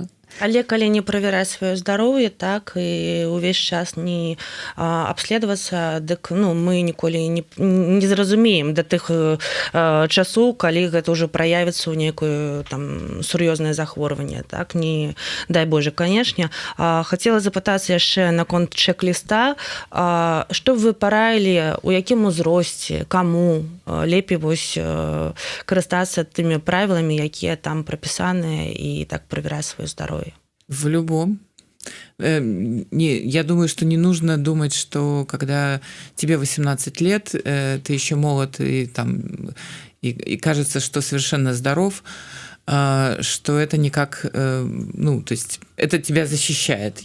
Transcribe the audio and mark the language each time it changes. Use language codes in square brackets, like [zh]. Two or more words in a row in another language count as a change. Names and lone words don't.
[be] Але калі не правяраць сваё здароўе, так, і ўвесь час не абследавацца, дык мы ніколі не зразумеем да тых часоў, калі гэта ўжо праявіцца ў нейкую там сур'ёзнае захворванне, так, не дай Боже, канешне. Хацела запытацца яшчэ наконт чек-ліста, што вы параілі, у якім узросце, каму лепей вось карыстацца тымі правіламі, якія там прапісаныя, і так правяраць сваё здароўе? [ru] В любом. Я думаю, что не нужно думать, что когда тебе 18 лет, ты еще молод и кажется, что совершенно здоров, что это никак, то есть это тебя защищает.